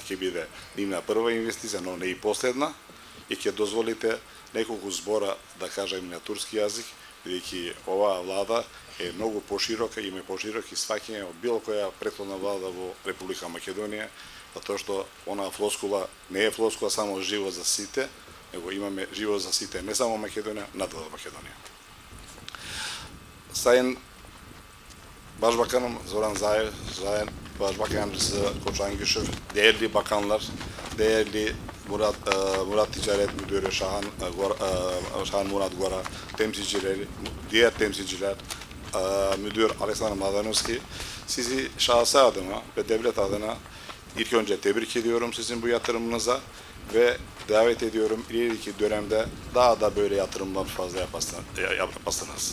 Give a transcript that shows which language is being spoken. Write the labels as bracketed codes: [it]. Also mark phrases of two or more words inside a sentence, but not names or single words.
[mk] ќе биде нивна прва инвестиција, но не и последна и ќе дозволите неколку збора да кажам на турски јазик, бидејќи оваа влада е многу поширока, има пошироки сваќање од било која претходна влада во Република Македонија, затоа што онаа флоскула не е флоскула само живот за сите, него имаме живот за сите не само Македонија, надвор Македонија. [tr] Sayın Başbakanım Zoran Zaev, Sayın Başbakanımız Koçan Güşür, değerli bakanlar, değerli Murat Ticaret Müdürü Şahan Murat Gora, temsilcileri, diğer temsilciler, Müdür Alexander Mladenovski, sizi şahsi adıma ve devlet adına ilk önce tebrik ediyorum sizin bu yatırımınıza ve davet ediyorum ileriki dönemde daha da böyle yatırımlar fazla yapasınız.